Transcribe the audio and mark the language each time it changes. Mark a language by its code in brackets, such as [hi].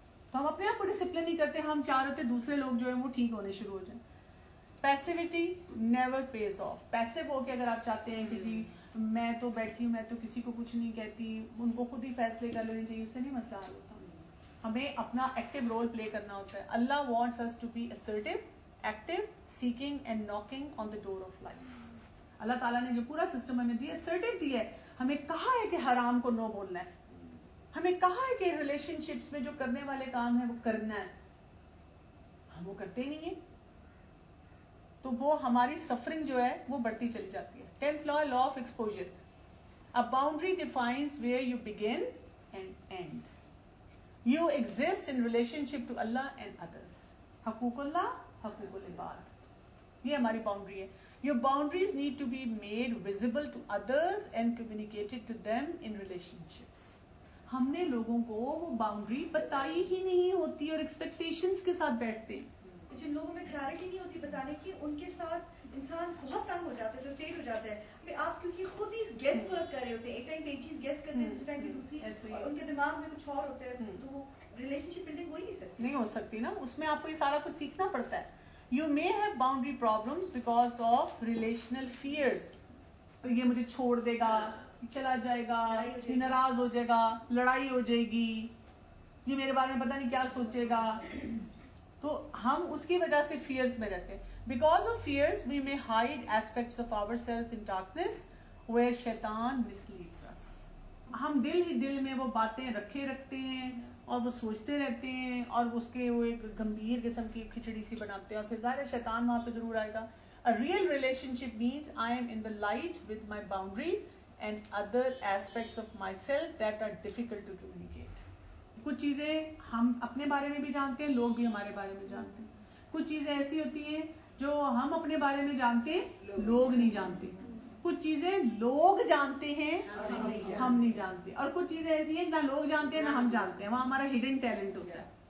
[ur] تو ہم اپنے آپ کو ڈسپلن نہیں کرتے, ہم چاہ رہے تھے دوسرے لوگ جو ہیں وہ ٹھیک ہونے شروع ہو جائیں. [en] Passivity never pays off. [ur] پیسو ہو کے اگر آپ چاہتے ہیں کہ جی میں تو بیٹھی ہوں, میں تو کسی کو کچھ نہیں کہتی, ان کو خود ہی فیصلے کر لینے چاہیے, اس سے نہیں مسئلہ حل ہوتا. ہمیں اپنا ایکٹیو رول پلے کرنا ہوتا ہے. [en] Allah wants us to be assertive, active, seeking and knocking on the door of life. [ur] اللہ تعالیٰ نے جو پورا سسٹم ہمیں دیا, assertive دیا ہے. ہمیں کہا ہے کہ حرام کو نو بولنا ہے, ہمیں کہا ہے کہ ریلیشن شپس میں جو کرنے والے کام ہیں وہ کرنا ہے, ہم وہ کرتے ہی نہیں ہیں. تو وہ ہماری سفرنگ جو ہے وہ بڑھتی چلی جاتی ہے. [en] 10th law, law of exposure. A boundary defines where you begin and end. You exist in relationship to Allah and others. [ur] حقوق اللہ, حقوق العباد, یہ ہماری باؤنڈری ہے. [en] Your boundaries need to be made visible to others and communicated to them in relationships. [ur] ہم نے لوگوں کو وہ باؤنڈری بتائی ہی نہیں ہوتی اور ایکسپیکٹیشنز کے ساتھ بیٹھتے. جن لوگوں میں کلیئرٹی نہیں ہوتی بتانے کی, ان کے ساتھ انسان بہت تنگ ہو جاتا ہے, فرسٹریٹ ہو جاتا ہے. آپ کیونکہ خود ہی گیس ورک کر رہے ہوتے ہیں, ایک ٹائم پہ ایک چیز گیس کرتے ہیں, دوسرے ٹائم پہ دوسری, اور ان کے دماغ میں کچھ اور ہوتا ہے, تو وہ ریلیشن شپ بلڈنگ ہو ہی نہیں سکتی. نہیں ہو سکتی نا, اس میں آپ کو یہ سارا کچھ سیکھنا پڑتا ہے. [en] You may have boundary problems because of relational fears. [ur] تو یہ مجھے چھوڑ دے گا, چلا جائے گا, یہ ناراض ہو جائے گا, لڑائی ہو جائے گی, یہ میرے بارے میں پتہ نہیں کیا سوچے گا. تو ہم اس کی وجہ سے فیئرز میں رہتے ہیں. [en] Because of fears we may hide aspects of ourselves in darkness where شیطان misleads us. [ur] ہم دل ہی دل میں وہ باتیں رکھتے ہیں اور وہ سوچتے رہتے ہیں, اور اس کے وہ ایک گمبھیر قسم کی کھچڑی سی بناتے ہیں, اور پھر ظاہر شیطان وہاں پہ ضرور آئے گا. [en] A real relationship means I am in the light with my boundaries and other aspects of myself that are difficult to communicate. [ur] کچھ چیزیں ہم اپنے بارے میں بھی جانتے ہیں, لوگ بھی ہمارے بارے میں جانتے ہیں. کچھ چیزیں ایسی ہوتی ہیں جو ہم اپنے بارے میں جانتے ہیں, لوگ نہیں جانتے. کچھ چیزیں لوگ جانتے ہیں, ہم نہیں جانتے. اور کچھ چیزیں ایسی ہیں نہ لوگ جانتے ہیں نہ ہم جانتے ہیں, وہاں ہمارا ہڈن ٹیلنٹ ہوتا ہے.